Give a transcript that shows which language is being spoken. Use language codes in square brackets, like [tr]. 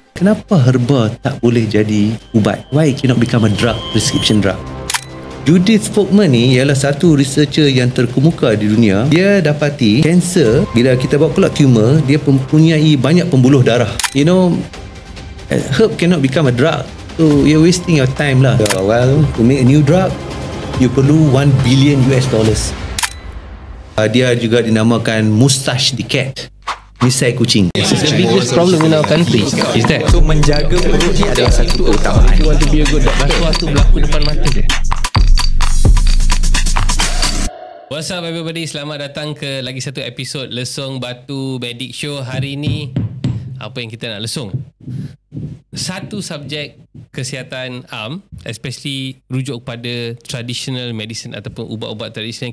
[ms] Kenapa herba tak boleh jadi ubat? [en] Why it cannot become a drug, prescription drug? [ms] Judith Folkman ni ialah satu researcher yang terkemuka di dunia. Dia dapati kanser, bila kita bawa keluar tumor, dia mempunyai banyak pembuluh darah. [en] You know, herb cannot become a drug. So you're wasting your time lah. Well, to make a new drug, you perlu $1 billion. [ms] Dia juga dinamakan mustache decay, misai kucing. [en] This is the biggest problem in our country. Is that? [ms] So menjaga perut ni adalah satu keutamaan. [en] You want to be a good doctor, [ms] sesuatu berlaku depan mata je. [en] What's up everybody, [ms] selamat datang ke lagi satu episod Lesung Batu Medic Show. Hari ini apa yang kita nak lesung? Satu subjek kesihatan am, especially rujuk kepada traditional medicine ataupun ubat-ubat tradisional.